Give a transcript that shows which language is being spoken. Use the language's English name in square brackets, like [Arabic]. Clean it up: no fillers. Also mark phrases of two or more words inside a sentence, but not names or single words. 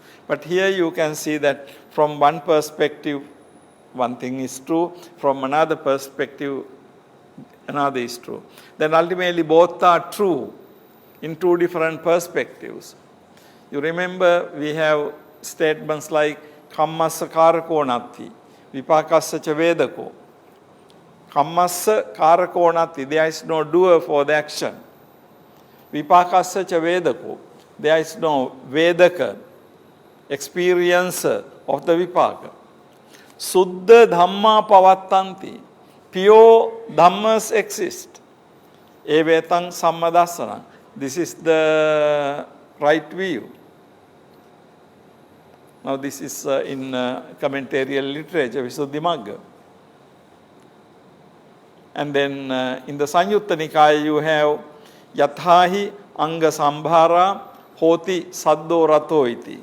[English] But here you can see that from one perspective, one thing is true, from another perspective, another is true. Then ultimately both are true in two different perspectives. You remember we have statements like [Pali] kammassa karako natti, vipakassa cha vedako. Kammassa karako natti, [English] there is no doer for the action. [Pali] Vipakassa cha vedako, [English] there is no vedaka, experiencer of the vipaka. [Pali] Suddha dhamma pavattanti, [English] pure dhammas exist. [Pali] Evetang sammadasana. [English] This is the right view. Now this is in commentarial literature, Visuddhimagga. And then in the Sanyutta Nikaya you have [Pali] Yathahi Anga Sambhara Hoti Saddo Rato iti.